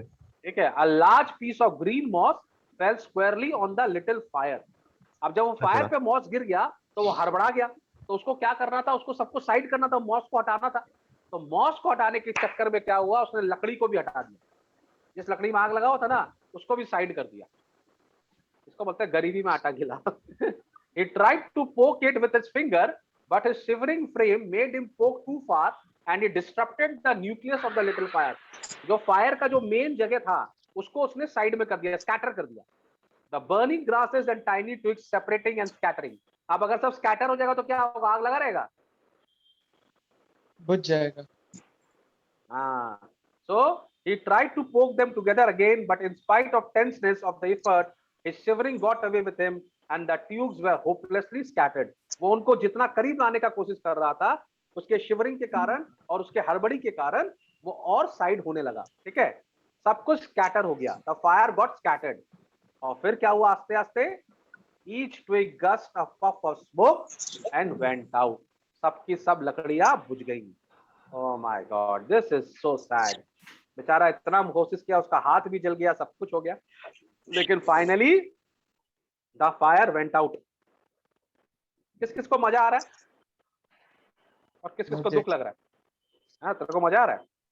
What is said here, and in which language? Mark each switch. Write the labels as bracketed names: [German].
[Hindi] ठीक है, [English] a large piece of green moss fell squarely on the little fire. [Hindi] अब जब वो फायर अच्छा। पे मॉस गिर गया तो वो हड़बड़ा गया, तो उसको क्या करना था? उसको सबको साइड करना था, मॉस को हटाना था। तो मॉस को हटाने के चक्कर में क्या हुआ, उसने लकड़ी को भी हटा दिया। जिस लकड़ी में आग लगा हुआ था ना, उसको भी साइड कर दिया। इसको बोलते हैं गरीबी में आटा गिला। [English] He tried to poke it with his finger, but his shivering frame made him poke too far and he disrupted the nucleus of the little fire. [Hindi] जो फायर का जो मेन जगह था उसको उसने साइड में कर दिया, स्कैटर कर दिया। [English] The burning grasses and tiny twigs separating and scattering. [Hindi] अब अगर सब स्कैटर हो जाएगा तो क्या होगा? आग लगा रहेगा। बुझ जाएगा। हाँ, [English] so he tried to poke them together again, but in spite of tenseness of the effort, his shivering got away with him, and the tubes were hopelessly scattered. [Hindi] वो उनको जितना करीब लाने का कोशिश कर रहा था, उसके शिवरिंग के कारण और उसके हड़बड़ी के कारण वो और साइड होने लगा। ठीक है, सब कुछ स्कैटर हो गया। [English] The fire got scattered. [Hindi] और फिर क्या हुआ? आस्ते आस्ते [English] each twig gushed a puff of smoke and went out. [Hindi] सबकी सब लकड़ियां बुझ गई। [English] Oh my God, this is so sad. [Hindi] बेचारा इतना कोशिश किया, उसका हाथ भी जल गया, सब कुछ हो गया, लेकिन [English] Finally the fire went out. [Hindi] किस किस को मजा आ रहा है और किस किस को मुझे। दुख लग रहा है? हाँ, तेरे को मजा आ रहा है?